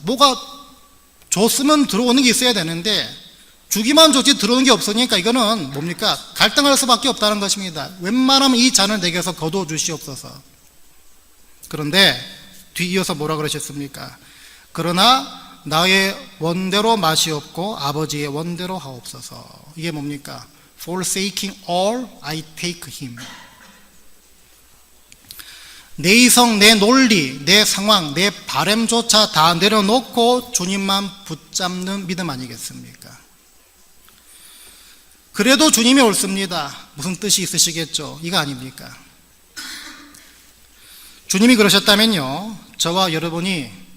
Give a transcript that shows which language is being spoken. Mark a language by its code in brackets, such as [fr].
[ko] 뭐가 줬으면 들어오는 게 있어야 되는데 주기만 줬지 들어오는 게 없으니까 이거는 뭡니까? 갈등할 수밖에 없다는 것입니다. 웬만하면 이 잔을 내게서 거두어 주시옵소서. 그런데 뒤이어서 뭐라 그러셨습니까? 그러나 나의 원대로 마시옵고 아버지의 원대로 하옵소서. 이게 뭡니까? [en] Forsaking all, I take him. [ko] 내 이성, 내 논리, 내 상황, 내 바램조차 다 내려놓고 주님만 붙잡는 믿음 아니겠습니까? 그래도 주님이 옳습니다. 무슨 뜻이 있으시겠죠? 이거 아닙니까? 주님이 그러셨다면요, 저와 여러분이